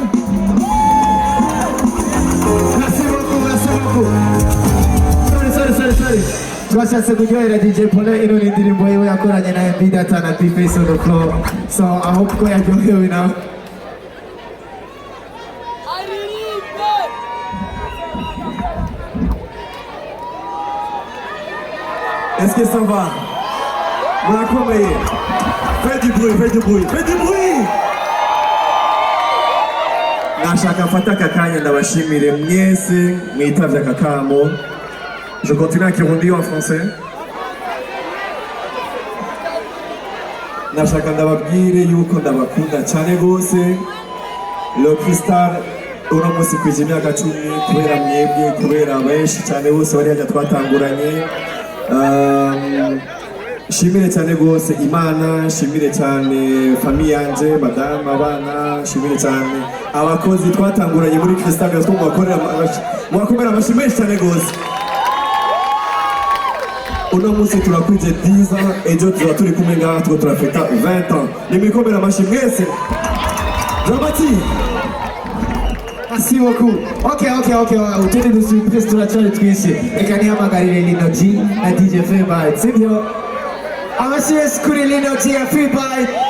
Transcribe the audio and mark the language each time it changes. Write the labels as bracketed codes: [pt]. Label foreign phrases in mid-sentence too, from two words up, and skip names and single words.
[en] Sorry. [rn] Twashatse kuryohera DJ Pole, ino ni indirimbo yiwe yakoranye na MB Data na D-Face [en] on the floor. So I hope [rn] ko yaryohewe nawe. [fr] Est-ce que ça va? [rn] Murakomeye. [fr] Fais du bruit. [rn] Nashaka mfata aka kanya ndabashimire mwese mwitavye aka kamo. [fr] Je continue à Kirundi en français. [rn] Nashaka ndababwire yuko ndabakunda cyane gose. Le Cristal uno musi kwije imyaka 10 kubera mwebwe, kubera benshi cyane bose bari hajya twatanguranye. Shimire cyane gose Imana, shimire cyane famille yanje, madame, abana, shimire cyane abakozi twatanguranye muri Cristal Gospel mwakomera amashimire cyane gose. Uno musi turakwije 10 ans, ejo tuba turi kumwe ngaha tuko turafeta 20 ans. Nimwikomera amashimire mwese. Dramati. [fr] Merci beaucoup. Ok. [rn] Utende dusurprise turacari twinshi. Reka nihamagarire Lino G na DJ Feedback. Sivyo? Amashimire kuri Lino G na Feedback.